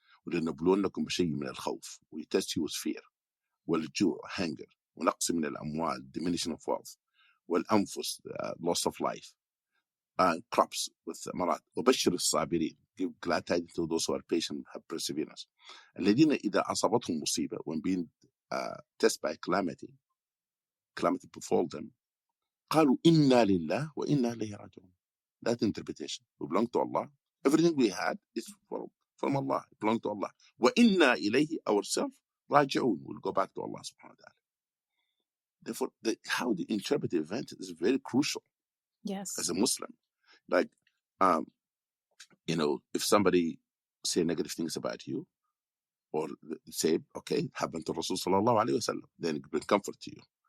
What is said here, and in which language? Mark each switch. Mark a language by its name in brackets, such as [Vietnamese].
[Arabic] وَلَنَبْلُوَنَّكُمْ بِشَيْءٍ مِنَ الْخَوْفِ. [English] We test you with fear. [Arabic] وَالْجُوعِ, [English] hunger. [Arabic] وَنَقْصٍ مِنَ الْأَمْوَالِ, [English] diminution of wealth. [Arabic] وَالْأَنفُسِ, [English] loss of life. Crops with marat. [Arabic] وَبَشِّرِ الصَّابِرِينَ. [English] Give glad tidings to those who are patient, have perseverance. [Arabic] الَّذِينَ إِذَا أَصَابَتْهُمْ مُصِيبَةٌ, [English] when being tested by calamity befall them, [Arabic] قالوا إنا لله وإنا إليه راجعون. [English] That interpretation. We belong to Allah. Everything we had is from Allah. It belongs to Allah. [Arabic] وإنا إليه, [English] ourselves, [Arabic] راجعون. [English] We'll go back to Allah subhanahu wa ta'ala. Therefore, how the interpret the event is very crucial. Yes. As a Muslim. Like, if somebody say negative things about you, or say, okay, happened to Rasul sallallahu alayhi wa sallam, then it bring comfort to you.